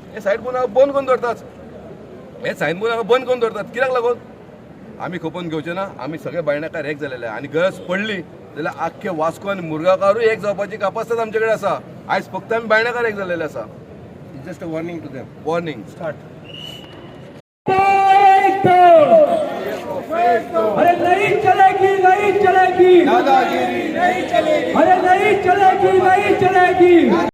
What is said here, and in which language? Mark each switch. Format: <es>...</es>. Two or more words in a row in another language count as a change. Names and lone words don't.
<kok>हे</kok> <en>sign board</en> <kok>हांगा बंद करून दवरतात. हे</kok> <en>sign board</en> <kok>हांगा बंद करून दवरतात. कित्याक लागून? आमी खपोवन घेवचे ना. आमी सगळे बायनाकार एक जालेले आनी गरज पडली जाल्यार आख्खे वास्को आनी मुरगांवकारूय एक जावपाची कापासीत आमचे कडेन आसा. आयज फक्त आमी बायनाकार एक जालेले आसा.</kok> <en>Just a warning to them. Warning start.</en> <hi>अरे नहीं चलेगी नहीं चलेगी दादागिरी नहीं चलेगी. अरे नहीं चलेगी नहीं चलेगी.</hi>